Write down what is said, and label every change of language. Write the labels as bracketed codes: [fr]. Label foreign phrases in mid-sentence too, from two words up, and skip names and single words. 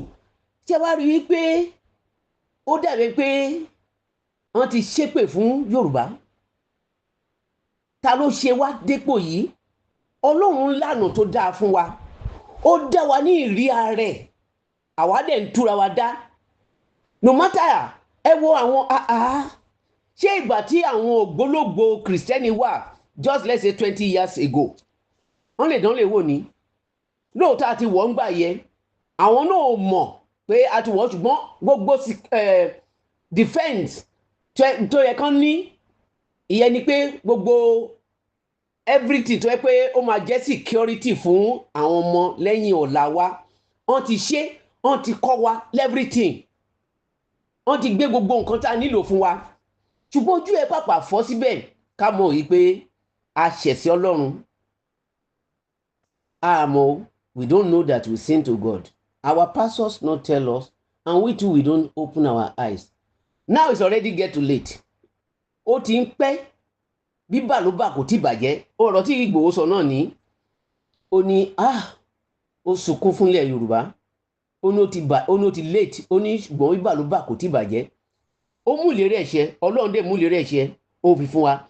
[yo] Ṣé wá rí i pé ó dàbí pé wọ́n ti ṣépè fún Yorùbá? Ta ló ṣe wá dépò yìí? Ọlọ́run lànà tó dáa fún wa. Ó dá wa ní ìrí ààrẹ. Àwa dẹ̀ ń túra wa dá. [en] No matter, [yo] ẹ wo àwọn ṣé ìgbà tí àwọn ògbólógbò Kìrìsìtẹ́nì wà [en] just let's say 20 years ago, [yo] wọ́n lè dán lè wò ní lóòótọ́ àti wọ́n ń gbà yẹ àwọn náà mọ̀ pé a ti wọ́n, ṣùgbọ́n gbogbo defense tó yẹ kán ní, ìyẹn ni pé gbogbo everything tó yẹ pé ó máa jẹ́ security fún àwọn ọmọ lẹ́yìn ọ̀la wa, wọ́n ti ṣe, wọ́n ti kọ́ wa everything, wọ́n ti gbé gbogbo nǹkan tá a nílò fún wa. Ṣùgbọ́n ojú ẹ pàpà fọ́ síbẹ̀ ká mọ̀ yìí pé a ṣẹ̀sí Ọlọ́run. [en] Àmọ́ we don't know that we sin to God. Our pastors not tell us, and we too we don't open our eyes. Now it's already get too late. [yo] Ó ti ń pẹ́, bíbà ló bà kò tí bàjẹ́. Ọ̀rọ̀ tí Ìgbòho sọ náà ní, ó ní ó sunkún fúnlẹ̀ Yorùbá. Ó ní ó ti late, ó ní ṣùgbọ́n bíbà ló bà kò tí bàjẹ́. Ó mú ìlérí ẹ̀ṣẹ̀, Ọlọ́run dẹ̀ mú ìlérí ẹ̀ṣẹ̀, ó fi fún wa.